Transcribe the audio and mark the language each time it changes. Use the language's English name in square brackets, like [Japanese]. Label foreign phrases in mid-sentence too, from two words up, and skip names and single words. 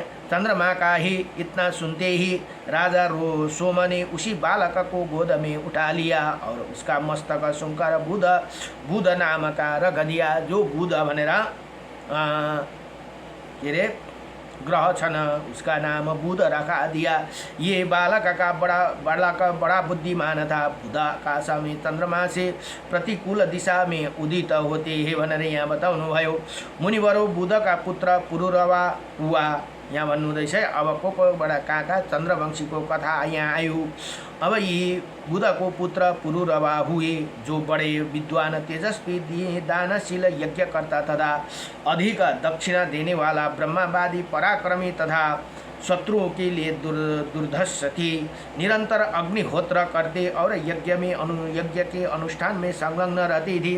[Hindi] चंद्रमा का ही इतना सुनते ही राजा सोम ने उसी बालक को गोद में उठा लिया और उसका मस्तक सुनकर बुध नाम का रख दिया। जो बुध [Nepali] भनेर के रे ग्रह छन [Hindi] उसका नाम बुध रखा दिया। ये बालक का बड़ा बुद्धिमान था। बुध आकाश में चंद्रमा से प्रतिकूल दिशा में उदित होते हैं [Nepali] भनेर यहाँ बताउनु भयो। [Hindi] मुनिवरों बुध का पुत्र पुरुरवा हुआ [Nepali] यहाँ भन्नुहुँदैछ। अब कोबाट कहाँ चन्द्रवंशी को कथा यहाँ आयो। [Hindi] अब ये बुध को पुत्र पुरुरवा हुए जो बड़े विद्वान तेजस्वी दानशील यज्ञकर्ता तथा अधिक दक्षिणा देने वाला ब्रह्मवादी पराक्रमी तथा शत्रुओं के लिए दुर्धर्ष थे। निरंतर अग्निहोत्र करते और यज्ञ के अनुष्ठान में संलग्न रहते थे।